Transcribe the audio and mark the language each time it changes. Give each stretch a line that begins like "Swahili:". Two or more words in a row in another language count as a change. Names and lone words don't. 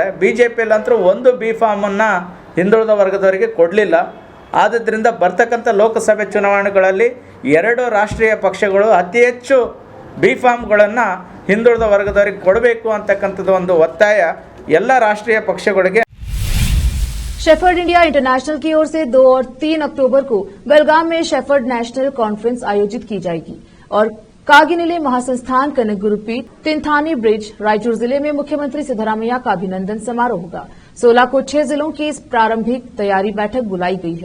Kannada: BJPಯಲ್ಲಂತೂ ಒಂದು B.Farm ಹಿಂದುಳಿದ ವರ್ಗದವರಿಗೆ ಕೊಡಲಿಲ್ಲ. ಆದ್ದರಿಂದ ಬರ್ತಕ್ಕಂಥ ಲೋಕಸಭೆ ಚುನಾವಣೆಗಳಲ್ಲಿ 2 ರಾಷ್ಟ್ರೀಯ ಪಕ್ಷಗಳು ಅತಿ ಹೆಚ್ಚು B.Farmಗಳನ್ನು ಹಿಂದುಳಿದ ವರ್ಗದವರಿಗೆ ಕೊಡಬೇಕು ಅಂತಕ್ಕಂಥದ್ದು ಒಂದು ಒತ್ತಾಯ ಎಲ್ಲ ರಾಷ್ಟ್ರೀಯ ಪಕ್ಷಗಳಿಗೆ.
Hindi: शेफर्ड इंडिया इंटरनेशनल की ओर से 2 और 3 अक्टूबर को बेलगाम में शेफर्ड नेशनल कॉन्फ्रेंस आयोजित की जाएगी और कागिनिले महासंस्थान कनक गुरुपीठ तिनथानी ब्रिज रायचूर जिले में मुख्यमंत्री सिद्धरामैया का अभिनंदन समारोह होगा। 16 को 6 जिलों की इस प्रारंभिक तैयारी बैठक बुलाई गई है।